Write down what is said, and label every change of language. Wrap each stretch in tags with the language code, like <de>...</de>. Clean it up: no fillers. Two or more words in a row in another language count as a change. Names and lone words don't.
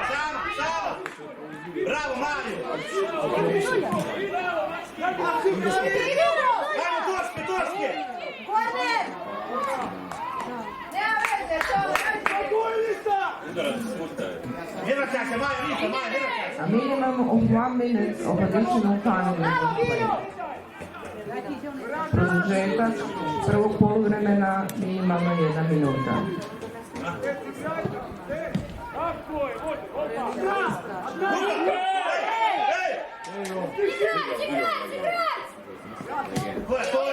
<hr>Sama! Bravo, Mario! Ajmo, točke! Korner! Nema veze, Ne vraćaj se, Maja, ne vraćaj se!</hr> <en>A minimum of 1 minute of additional time in the play.</en> <hr>Produžetak prvog poluvremena minimalno 1 minuta. Ko je to?</hr>